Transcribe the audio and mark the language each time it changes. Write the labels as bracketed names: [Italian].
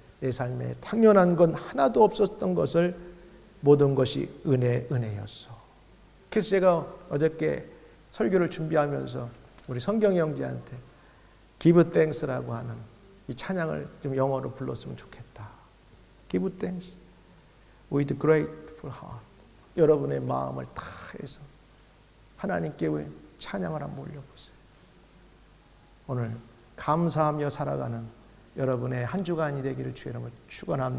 [Korean] 내 삶에 당연한 건 하나도 없었던 것을 모든 것이 은혜, 은혜였어. 그래서 제가 어저께 설교를 준비하면서 우리 성경이 형제한테 Give thanks라고 하는 이 찬양을 좀 영어로 불렀으면 좋겠다. [English] Give thanks with grateful heart. [Korean] 여러분의 마음을 다 해서 하나님께 찬양을 한번 올려보세요. 오늘 감사하며 살아가는 여러분의 한 주간이 되기를 주의 이름으로 축원합니다.